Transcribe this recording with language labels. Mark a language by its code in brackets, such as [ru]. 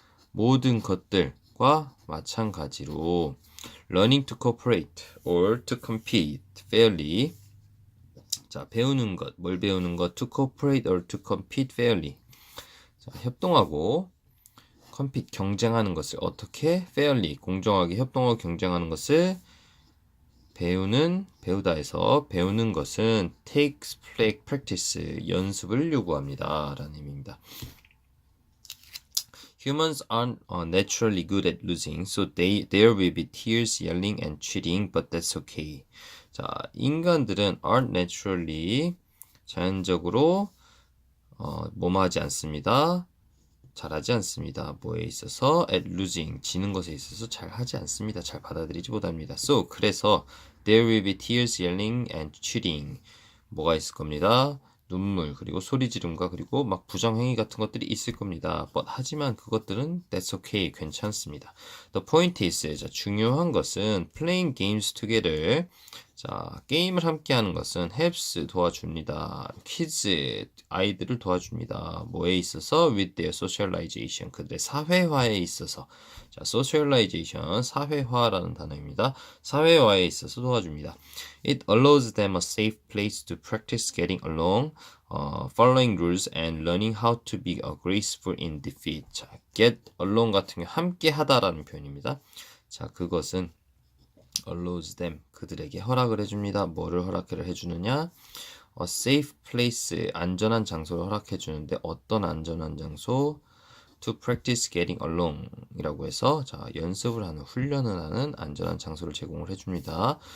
[ko] 모든 것들과 마찬가지로 [en] learning to cooperate or to compete fairly [ko] 자 배우는 것 뭘 배우는 것 [en] to cooperate or to compete fairly [ko] 자, 협동하고 compete 경쟁하는 것을 어떻게 fairly 공정하게 협동하고 경쟁하는 것을 배우다에서 배우는 것은 [en] takes practice [ko] 연습을 요구합니다 라는 의미입니다. [en] Humans aren't naturally good at losing, so there will be tears, yelling, and cheating, but that's okay. [ko] 자, 인간들은 [en] aren't naturally [ko] 자연적으로 뭐뭐 하지 않습니다. 잘하지 않습니다. 뭐에 있어서 [en] at losing [ko] 지는 것에 있어서 잘하지 않습니다. 잘 받아들이지 못합니다. [en] So [ko] 그래서 [en] there will be tears, yelling, and cheating [ko] 뭐가 있을 겁니다. 눈물 그리고 소리 지름과 그리고 막 부정행위 같은 것들이 있을 겁니다. [en] But [ko] 하지만 그것들은 [en] that's okay [ko] 괜찮습니다. [en] The point is [ko] 자, 중요한 것은 [en] playing games together [ko] 자 게임을 함께하는 것은 helps 도와줍니다. kids 아이들을 도와줍니다. 뭐에 있어서 [en] with their socialization [ko] 그들의 사회화에 있어서 자 socialization 사회화라는 단어입니다. 사회화에 있어서 도와줍니다. [en] It allows them a safe place to practice getting along, following rules, and learning how to be graceful in defeat. [ko] 자, get along 같은 경우 함께 하다라는 표현입니다. 자, 그것은 [en] allows them [ko] 그들에게 허락을 해줍니다. 뭐를 허락을 해주느냐? [en] A safe place [ko] 안전한 장소를 허락해 주는데 어떤 안전한 장소? [en] To practice getting along [ko] 이라고 해서 자 연습을 하는 훈련을 하는 안전한 장소를 제공을 해줍니다.